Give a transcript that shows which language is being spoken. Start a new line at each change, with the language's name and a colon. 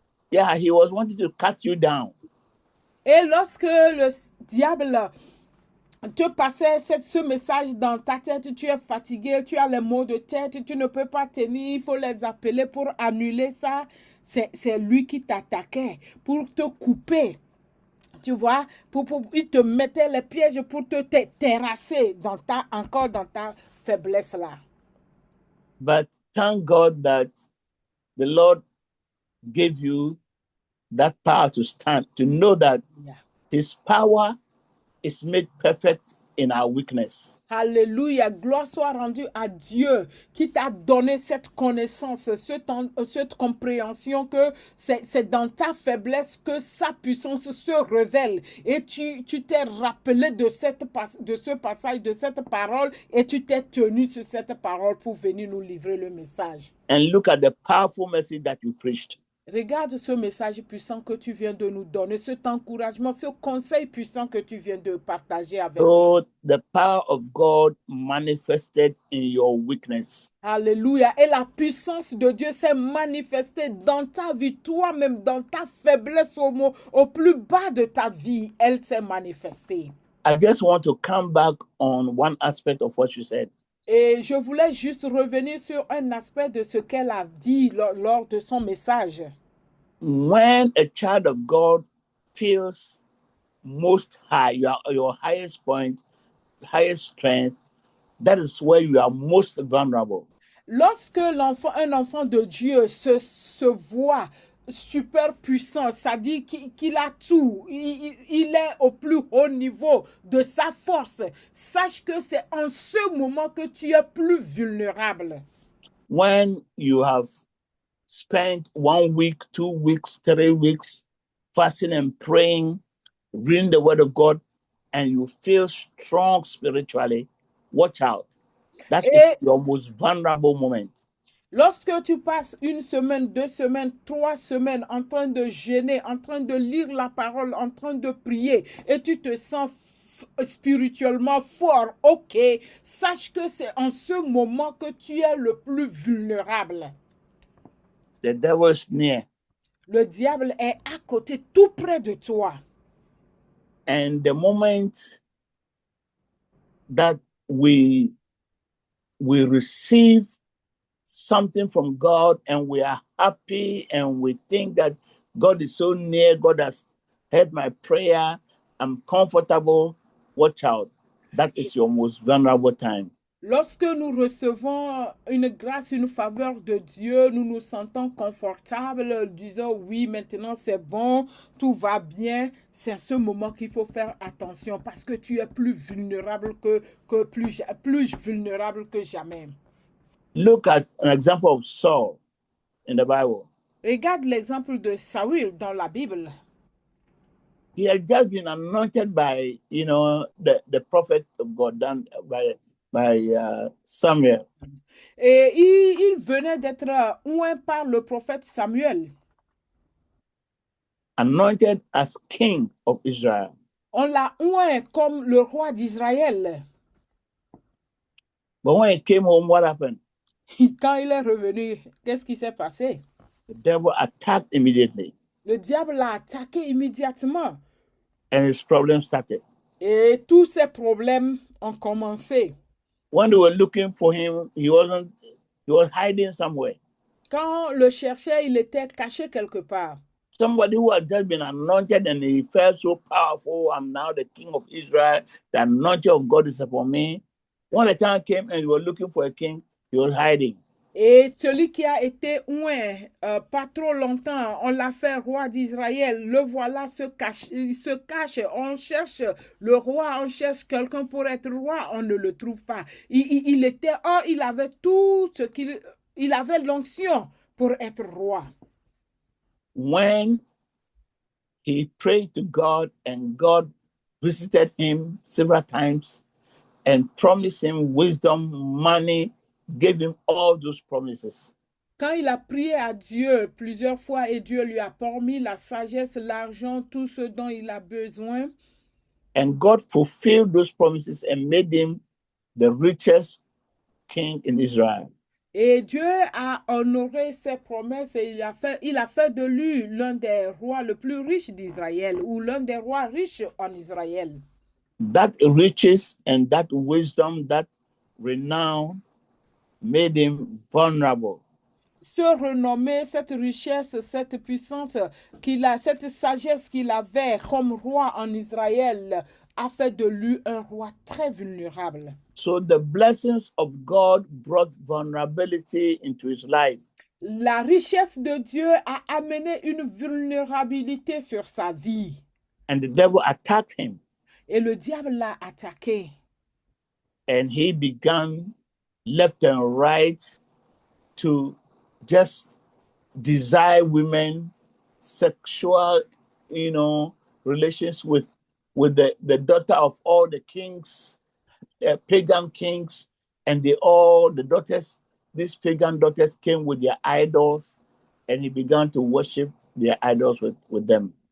English: Yeah, he was wanting to cut you down.
French: Et lorsque le diable te passait ce message dans ta tête, tu es fatigué, tu as les maux de tête, tu ne peux pas tenir, il faut les appeler pour annuler ça. C'est lui qui t'attaquait pour te couper. Tu vois, il te mettait les pièges pour te terrasser encore dans ta faiblesse là.
English: But thank God that the Lord gave you that power to stand, to know that his power is made perfect in our weakness.
French: Alléluia, gloire soit rendue à Dieu qui t'a donné cette connaissance, cette compréhension que c'est dans ta faiblesse que sa puissance se révèle. Et tu t'es rappelé de ce passage, de cette parole, et tu t'es tenu sur cette parole pour venir nous livrer le message.
English: And look at the powerful message that you preached.
French: Regarde ce message puissant que tu viens de nous donner, cet encouragement, ce conseil puissant que tu viens de partager avec nous.
English: So the power of God manifested in your weakness.
French: Alléluia. Et la puissance de Dieu s'est manifestée dans ta vie, toi-même, dans ta faiblesse au plus bas de ta vie. Elle s'est manifestée.
English: I just want to come back on one aspect of what you said.
French: Et je voulais juste revenir sur un aspect de ce qu'elle a dit lors de son message.
English: When a child of God feels most high, your highest point, highest strength, that is where you are most vulnerable.
French: Lorsque un enfant de Dieu se voit super puissant, ça dit qu'il a tout, il est au plus haut niveau de sa force. Sache que c'est en ce moment que tu es plus vulnérable.
English: When you have spent 1 week, 2 weeks, 3 weeks fasting and praying, reading the word of God, and you feel strong spiritually, watch out. That is your most vulnerable moment.
French: Lorsque tu passes 1 semaine, 2 semaines, 3 semaines en train de jeûner, en train de lire la parole, en train de prier, et tu te sens spirituellement fort, ok, sache que c'est en ce moment que tu es le plus vulnérable.
English: The devil is near.
French: Le diable est à côté, tout près de toi.
English: And the moment that we receive something from God and we are happy and we think that God is so near, God has heard my prayer, I'm comfortable, watch out. That is your most vulnerable time.
French: Lorsque nous recevons une grâce, une faveur de Dieu, nous nous sentons confortables, disons oui, maintenant c'est bon, tout va bien. C'est à ce moment qu'il faut faire attention parce que tu es plus vulnérable plus vulnérable que jamais.
English: Look at an example of Saul in the Bible.
French: Regarde l'exemple de Saül dans la Bible.
English: He had just been anointed by, the prophet of God, done by Samuel.
French: Et il venait d'être oint par le prophète Samuel.
English: Anointed as king of Israel.
French: On l'a oint comme le roi d'Israël.
English: But when he came home, what happened?
French: Quand il est revenu, qu'est-ce qui s'est passé?
English: The devil attacked immediately.
French: Le diable l'a attaqué immédiatement.
English: And his problem started.
French: Et tous ses problèmes ont commencé.
English: When they were looking for him, he was hiding somewhere.
French: Quand le cherchait, il était caché quelque part.
English: Somebody who had just been anointed and he felt so powerful, I'm now the king of Israel, the anointing of God is upon me. When the time came and they were looking for a king, he was hiding.
French: Et celui qui a été oint pas trop longtemps, on l'a fait roi d'Israël, le voilà il se cache, on cherche le roi, on cherche quelqu'un pour être roi, on ne le trouve pas. Il était, il avait tout ce il avait l'onction pour être roi.
English: When he prayed to God and God visited him several times and promised him wisdom, money, gave him all those promises.
French: Quand il a prié à Dieu plusieurs fois et Dieu lui a promis la sagesse, l'argent, tout ce dont il a besoin.
English: And God fulfilled those promises and made him the richest king in Israel.
French: Et Dieu a honoré ses promesses et il a fait de lui l'un des rois le plus riches d'Israël ou l'un des rois riches en Israël.
English: That riches and that wisdom, that renown made him vulnerable.
French: Ce renommée, cette richesse, cette puissance cette sagesse qu'il avait comme roi en Israël a fait de lui un roi très vulnérable.
English: So the blessings of God brought vulnerability into his life.
French: La richesse de Dieu a amené une vulnérabilité sur sa vie.
English: And the devil attacked him.
French: Et le diable l'a attaqué.
English: And he began left and right to just desire women, sexual, relations with the daughter of all the kings, pagan kings, and the daughters, these pagan daughters came with their idols, and he began to worship their idols with them.